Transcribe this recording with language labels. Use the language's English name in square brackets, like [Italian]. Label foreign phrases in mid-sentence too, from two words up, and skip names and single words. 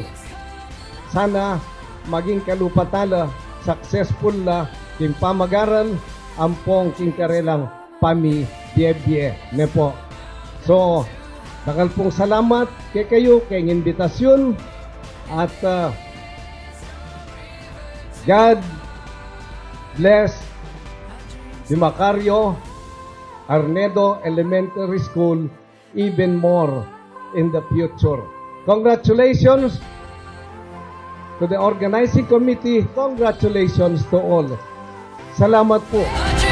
[Pampanga] Sana maging kalupatala, successful na king pamagaral, ampong king karelang pami-biye-biye. Ne po. So, dakal pong salamat kay kayo, kay invitasyon, [English] at God bless the Macario Arnedo Elementary School even more in the future. Congratulations to the organizing committee. Congratulations to all. [Pampanga] Salamat po.